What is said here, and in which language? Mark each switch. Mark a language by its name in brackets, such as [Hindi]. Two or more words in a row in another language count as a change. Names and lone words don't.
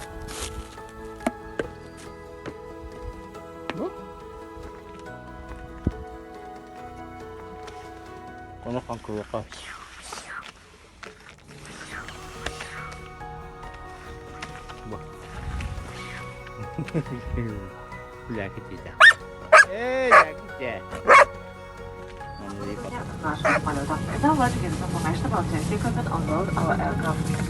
[Indonesian] Bu? Kono kan keluar. Bu. Lagi tidak. Lagi tidak. [Ukrainian] нашого польоту. [English] Now let's give information about safety equipment on board our aircraft.